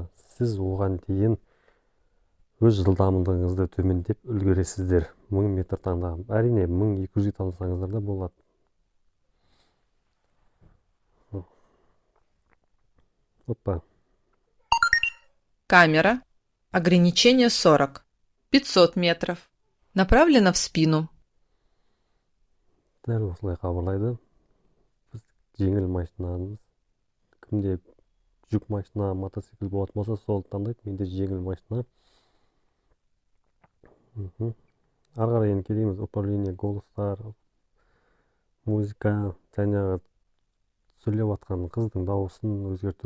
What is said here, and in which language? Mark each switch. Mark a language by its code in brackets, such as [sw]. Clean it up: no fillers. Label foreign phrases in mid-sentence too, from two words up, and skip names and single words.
[kk] Сіз оған дейін өз жылдамдығыңызды төмендеп үлгересіздер. 1000 метр таңдағым. Әрине 1200 таңдасаңыздар да болады. Опа. Камера. [ru] Ограничение 40. 500 метров. Направлено в спину. [kk] Дәл осылай хабарлайды. Біз жеңіл машинамыз. Кімде жүк машина, мотоцикл болатын болса, сол таңдайды. Менде жеңіл машина. Ары қарай енді келеміз. [ru] Управление голостар, [kk] музыка, жаңағы сөйлеп жатқан қыздың дауысын өзгерту.